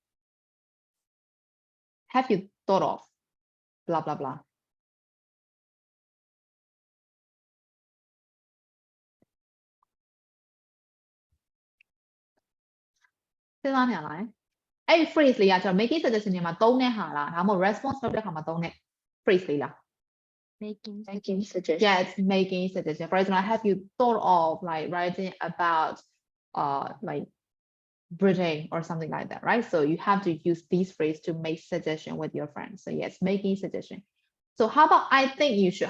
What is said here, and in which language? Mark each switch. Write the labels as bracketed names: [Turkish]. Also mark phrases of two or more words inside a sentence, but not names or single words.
[English] Have you thought of? Blah, blah, blah. [Burmese] Hey, phrase လေးက [English] making suggestion [Burmese] တွေမှာသုံးတဲ့ဟာလားဒါမှမဟုတ် response လုပ်တဲ့အခါမှာသုံးတဲ့ phrase လေးလား [English] Making suggestions. Yes, making suggestion. For example, have you thought of like writing about like Britain or something like that, right? So you have to use these phrases to make suggestion with your friends. So yes, making suggestion. So how about I think you should?